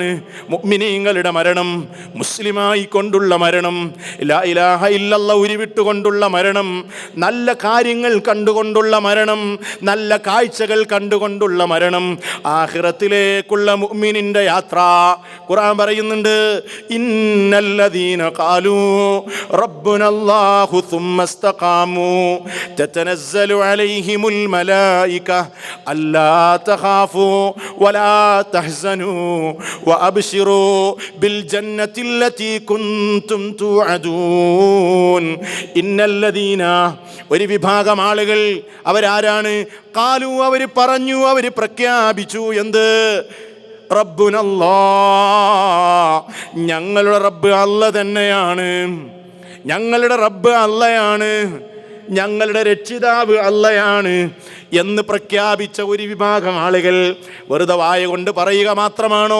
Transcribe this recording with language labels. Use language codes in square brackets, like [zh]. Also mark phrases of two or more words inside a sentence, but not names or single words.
[ml] മുഅ്മിനീങ്ങളുടെ മരണം, മുസ്ലിമായി കൊണ്ടുള്ള മരണം, [ar] لا إله إلا الله [ml] ഉരുവിട്ടുകൊണ്ടുള്ള മരണം, നല്ല കാര്യങ്ങൾ കണ്ടുകൊണ്ടുള്ള മരണം, നല്ല കാഴ്ചകൾ കണ്ടുകൊണ്ടുള്ള മരണം, ആഖിറത്തിലേക്കുള്ള മുഅ്മിനിന്റെ യാത്ര. ഖുർആൻ പറയുന്നുണ്ട്, [ar] إن الذين قالوا ربنا الله ثم استقاموا تتنزل عليهم الملائكة ألا تخافوا ولا تحزنوا وأبشروا بالجنة التي كنتم توعدون إن الذين [ml] ഒരു വിഭാഗം ആളുകൾ അവരാരാണ്? ഖാലു, അവർ പറഞ്ഞു, അവർ പ്രഖ്യാപിച്ചു. എന്ത്? റബ്ബുനല്ലാഹ്, ഞങ്ങളുടെ റബ്ബ് അല്ല തന്നെയാണ്, ഞങ്ങളുടെ റബ്ബ് അല്ലയാണ്, ഞങ്ങളുടെ രക്ഷിതാവ് അല്ലയാണ് എന്ന് പ്രഖ്യാപിച്ച ഒരു വിഭാഗം ആളുകൾ വെറുതെ വായ കൊണ്ട് പറയുക മാത്രമാണോ?